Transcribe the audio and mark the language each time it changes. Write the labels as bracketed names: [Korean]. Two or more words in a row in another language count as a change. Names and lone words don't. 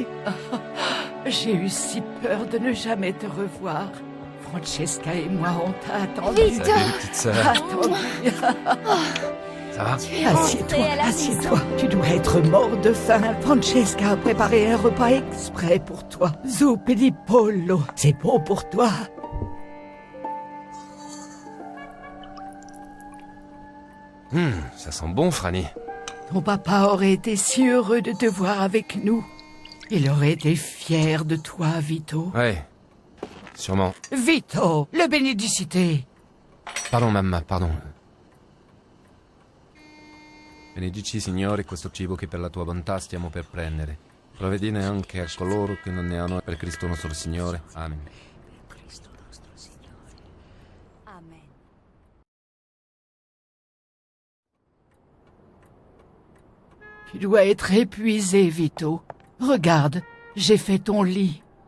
[French] J'ai eu si peur de ne jamais te revoir. Francesca et moi, on t'a attendu. Vito. Salut, petite sœur. Attendu. Ça va? Assieds-toi, assieds-toi. Tu dois être mort de faim. Francesca a préparé un repas exprès pour toi. [Italian] Zuppi di pollo. [French] C'est bon pour toi. Ça sent bon, Franny. Ton papa aurait été si heureux de te voir avec nous. Il aurait été fier de toi, Vito. Ouais, sûrement. Vito, le bénédicité. Pardon, mamma, pardon. [Italian] Benedici, Signore, questo cibo che per la tua bontà stiamo per prendere. Provvedine anche a coloro che non ne hanno per Cristo nostro Signore. Amen. Amen. [French] Tu dois être épuisé, Vito. Regarde, j'ai fait ton lit.